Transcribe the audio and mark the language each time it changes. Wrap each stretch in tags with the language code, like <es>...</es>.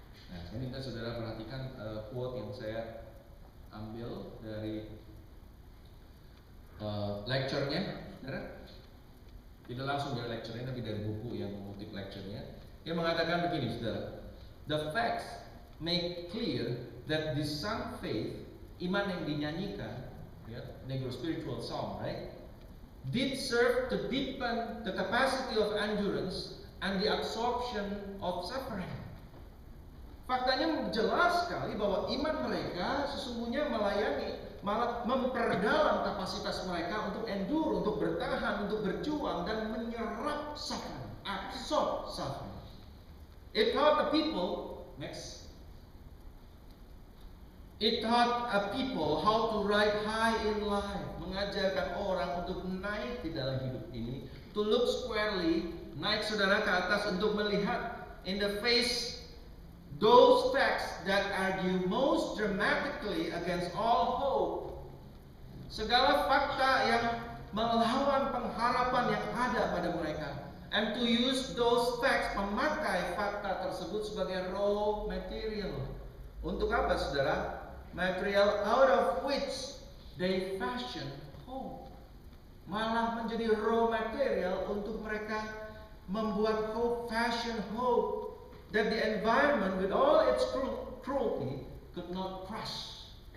<id>Nah, saya minta saudara perhatikan quote yang saya ambil dari lecture-nya, saudara. Tidak langsung dari lecture-nya, tapi dari buku yang mengutip lecture-nya. Dia mengatakan begini, saudara.</id> <en>The facts make clear that this sung faith,</en> <id>iman yang dinyanyikan, ya,</id> <en>Negro spiritual song, right, did serve to deepen the capacity of endurance and the absorption of suffering.</en> <id>Faktanya jelas sekali bahwa iman mereka sesungguhnya melayani, malah memperdalam kapasitas mereka untuk</id> <en>endure,</en> <id>untuk bertahan, untuk berjuang dan menyerap</id> <en>suffering, absorb suffering. It taught the people, next. It taught a people how to ride high in life,</en> <id>mengajarkan orang untuk naik di dalam hidup ini,</id> <en>to look squarely,</en> <id>naik saudara ke atas untuk melihat</id> <en>in the face those facts that argue most dramatically against all hope.</en> <id>Segala fakta yang melawan pengharapan yang ada pada mereka.</id> <en>And to use those facts,</en> <id>memakai fakta tersebut sebagai</id> <en>raw material.</en> <id>Untuk apa, saudara?</id> <en>Material out of which they fashion hope.</en> <id>Malah menjadi</id> <en>raw material</en> <id>untuk mereka membuat</id> <en>hope, fashion hope. That the environment with all its cruelty could not crush.</en>